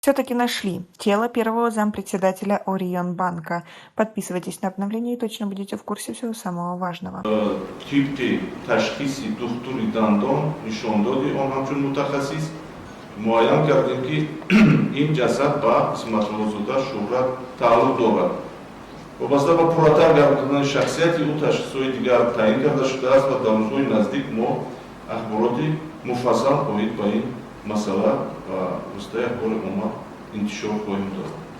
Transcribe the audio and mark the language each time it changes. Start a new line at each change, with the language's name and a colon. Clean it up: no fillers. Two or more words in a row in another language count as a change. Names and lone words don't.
Russian: Все-таки нашли тело первого зампредседателя Орионбанка. Подписывайтесь на обновления и точно будете в курсе всего самого важного.
Tajik: Типти ташхиси духтури дандон нишондоди он ҳамчун мутахассис муайян кардем ки ин ҷасад ба исматуллозода шӯҳрат тааллуқ дорад. вобаста ба пурратар гардидани шахсияти ӯ ташхисҳои дигар таъин карда шудааст ва дар рӯзҳои наздик мо ахбороти муфассал оид ба ин масъала ва воситаи ахбори умма интишор хоҳем дод.